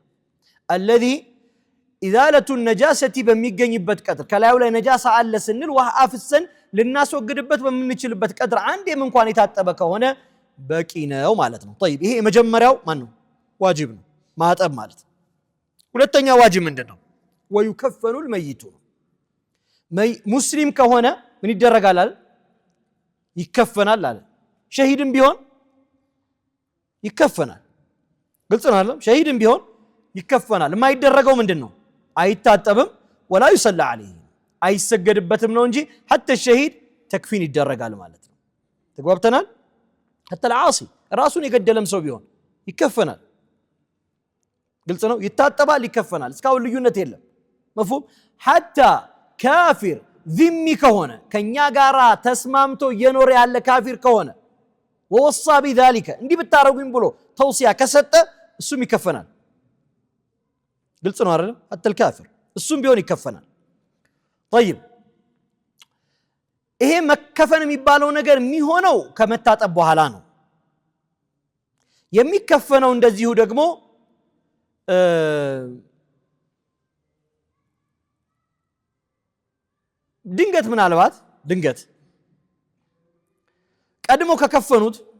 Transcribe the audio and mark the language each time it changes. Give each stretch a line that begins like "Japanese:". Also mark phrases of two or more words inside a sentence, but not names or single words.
Arabic: الذي ازاله النجاسه
Amharic: በሚገኝበት ቀድር ከላዩ ላይ ነጃሳ አለ ስንል ውሃ አፍሰን ልናስወግድበት በምንችልበት ቀድር አንዴም እንኳን የታጠበ ከሆነ በቂ ነው ማለት ነው። طيب ይሄ የመጀመሪያው ማን ነው? ዋጅብ ነው ማጠብ ማለት። ሁለተኛ ዋጅብ ምንድነው? ወይከፈኑ الميت ሙስሊም ከሆነ ምን ይደረጋል አለ? ይከፈናል አለ። ሸሂድም ቢሆን ይከፈናል። ግልጽ ነው አይደል? ሸሂድም ቢሆን ይከፈናል። የማይደረገው ምንድነው? አይታጠብም።
Arabic: ولا يصلى
Amharic: عليه አይሰገድበትም ነው እንጂ
Arabic: حتى الشهيد
Amharic: ተክፊን ይደረጋል ማለት ነው። ተግባብተናል?
Arabic: حتى العاصي
Amharic: ራሱን የገደለም ሰው ቢሆን ይከፈናል። ግልጽ ነው። ይታጠባል፣ ይከፈናል። እስካሁን ልዩነት የለም። مفهوم؟ حتى ካፊር ዚሚ ከሆነ ከኛ ጋራ ተስማምቶ እየኖረ ያለ ካፊር ከሆነ ወወሳ بذلك እንዲህ ብታረጉኝ ብሎ ተውሲያ ከሰጠ እሱም ይከፈናል። ግልጽ ነው አይደል?
Arabic: حتى الكافر
Amharic: እሱም ቢሆን ይከፈናል። طيب ይሄ መከፈን የሚባለው ነገር የሚሆነው ከመታጠብ በኋላ ነው። የሚከፈነው እንደዚሁ ደግሞ ድንገት ምናልባት ድንገት ቀድሞ ከከፈኑት